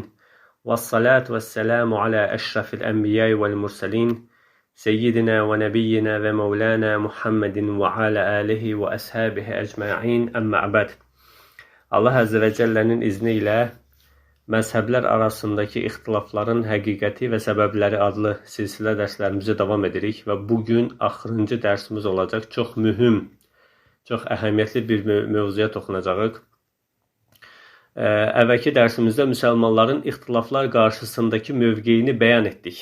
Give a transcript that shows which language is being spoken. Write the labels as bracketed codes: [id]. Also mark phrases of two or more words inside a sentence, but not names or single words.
[ar] والصلاة والسلام على أشرف الأنبياء والمرسلين. سيدنا ونبينا ومولانا محمد وعلى آله وأصحابه أجمعين أما بعد. الله عز وجل'nin [az] izniyle mezhebler arasındaki ixtilafların həqiqəti və səbəbləri adlı silsilə dərslərimizi davam edirik və bugün axırıncı dərsimiz olacaq. Çox mühüm, çox əhəmiyyətli bir mövzuya toxunacağıq. Əvvəlki dərsimizdə müsəlmanların ixtilaflar qarşısındakı mövqeyini bəyan etdik.